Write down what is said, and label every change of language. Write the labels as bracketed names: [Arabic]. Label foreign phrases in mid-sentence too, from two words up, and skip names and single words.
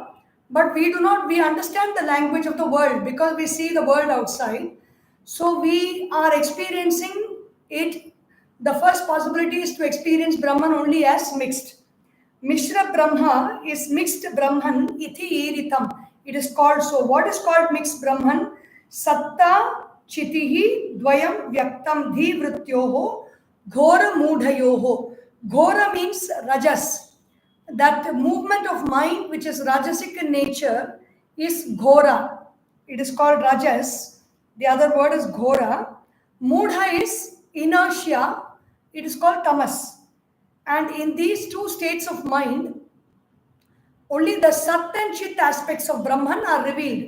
[English] But we understand the language of the world because we see the world outside. So we are experiencing it. The first possibility is to experience Brahman only as mixed. [Sanskrit] Mishra Brahma [English] is mixed Brahman [Sanskrit] iti iritam. [English] It is called so. What is called mixed Brahman? [Sanskrit] Satta chitihi dvayam vyaktam dhi vrityoho ghora mudhayoho. [English] Ghora means rajas. That movement of mind which is rajasic in nature is ghora. It is called rajas. The other word is ghora. Mudha is inertia. It is called tamas. And in these two states of mind, only the Sat and Chit aspects of Brahman are revealed.